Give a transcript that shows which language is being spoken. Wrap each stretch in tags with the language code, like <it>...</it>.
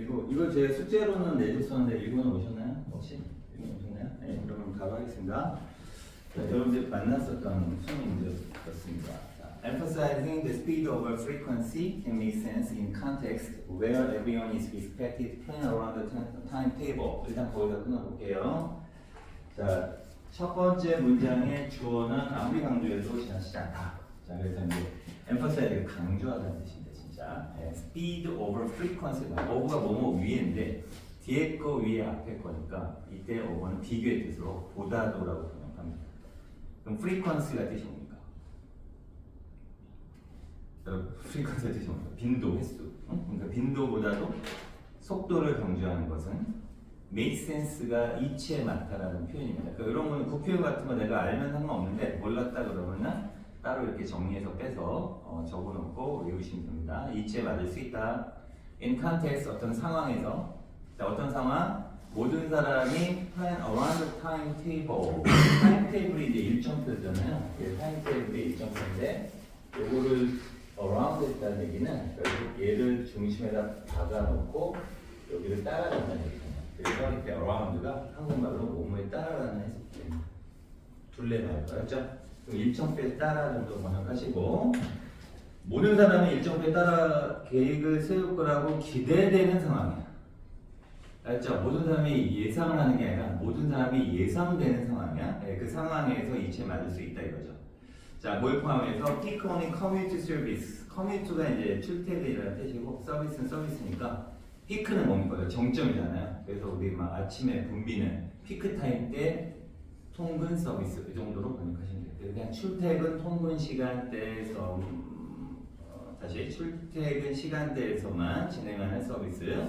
<ko>이거 제 숙제로는 내줬었는데 읽어는 오셨나요? 혹시? 읽어 오셨나요? 네, 그러면 바로 하겠습니다. 자, 여러분들 만났었던 수능 문제였습니다.</ko> <en>Emphasizing the speed over frequency can make sense in context where everyone is expected to plan around the timetable.</en> <ko>일단 거기서 끊어볼게요. 자, 첫 번째 문장의 주어는 아무리 강조해도 지나치지 않다. 자, 그래서 이제 emphasize 강조하다는 뜻입니다.</ko> <en>자, speed over frequency.</en> <ko>over가 뭐뭐 위에인데 뒤에 거 위에 앞에 거니까 이때 over는 비교의 뜻으로 보다도라고 번역합니다. 그럼 frequency가 뜻이 뭡니까? frequency가 뜻이 뭡니까? 빈도, 횟수. 그러니까 빈도보다도 속도를 강조하는 것은</ko> <en>make sense</en> <ko>가 이치에 맞다라는 표현입니다. 그러니까 이런 거는 그 표현 같은 거 내가 알면 상관없는데 몰랐다 그러면은 따로 이렇게 정리해서 빼서 적어놓고 외우시면 됩니다. 이치에 맞을 수 있다.</ko> <en>In context</en> <ko>어떤 상황에서 자, 어떤 상황? 모든 사람이</ko> <en>plan around the timetable.</en> <ko>timetabl이 이제 일정표잖아요. timetabl이 일정표인데 요거를 around 했다는 얘기는 결국 얘를 중심에다 박아놓고 여기를 따라간다는 얘기잖아요. 그래서 이렇게 around가 한국말로 뭐뭐에 따라가는 해석입니다. 둘레말 알았죠? 일정표에 따라 정도 번역하시고 모든 사람이 일정표에 따라 계획을 세울 거라고 기대되는 상황이야. 알죠? 모든 사람이 예상을 하는 게 아니라 모든 사람이 예상되는 상황이야. 그 상황에서 이치에 맞을 수 있다 이거죠. 자, 뭘 포함해서</ko> <en>peak only commute service.</en> <ko>commute가 이제 출퇴근이라는 뜻이고 서비스는 서비스니까 피크는 뭡니까? 정점이잖아요. 그래서 우리 막 아침에 붐비는 피크 타임 때 통근 서비스 이 정도로 번역하시면 돼요. 그냥 출퇴근 통근 시간대에서 다시 출퇴근 시간대에서만 진행하는 서비스.</ko>